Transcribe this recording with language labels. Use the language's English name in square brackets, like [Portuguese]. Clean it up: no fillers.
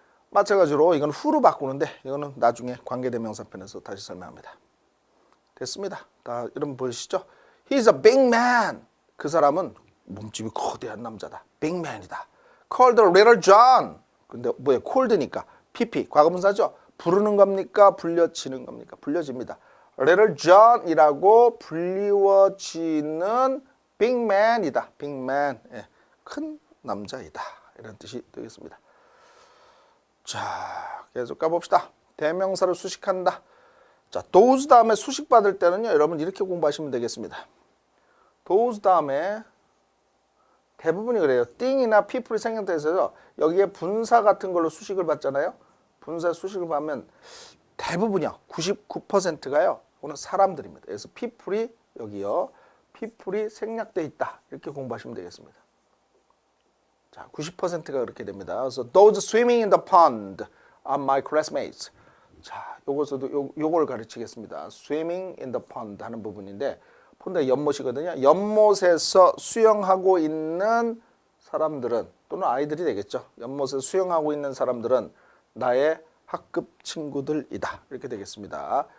[Korean] 마찬가지로 이건 후로 바꾸는데 이거는 나중에 관계대명사 편에서 다시 설명합니다. 됐습니다. 다 여러분 보시죠? [English] He's a big man. [Korean] 그 사람은 몸집이 거대한 남자다. [English] big man이다. Called little John. [Korean] 근데 뭐예요? called니까 pp 과거분사죠? 부르는 겁니까? 불려지는 겁니까? 불려집니다. little John이라고 불리워지는 big man이다. big man. 예, 큰 남자이다. 이런 뜻이 되겠습니다. 자, 계속 가봅시다. 대명사를 수식한다. 자, those 다음에 수식 받을 때는요, 여러분 이렇게 공부하시면 되겠습니다. those 다음에 대부분이 그래요. thing이나 people이 생략돼서 여기에 분사 같은 걸로 수식을 받잖아요. 분사 수식을 받으면 대부분이요, 99%가요, 오늘 사람들입니다. 그래서 people이 여기요, people이 생략돼 있다. 이렇게 공부하시면 되겠습니다. 자, 90%가 그렇게 됩니다. [English] 그래서 those swimming in the pond are my classmates. [Korean] 자, 요걸 가르치겠습니다. [English] swimming in the pond [Korean] 하는 부분인데 폰드가 연못이거든요. 연못에서 수영하고 있는 사람들은 또는 아이들이 되겠죠. 연못에서 수영하고 있는 사람들은 나의 학급 친구들이다. 이렇게 되겠습니다.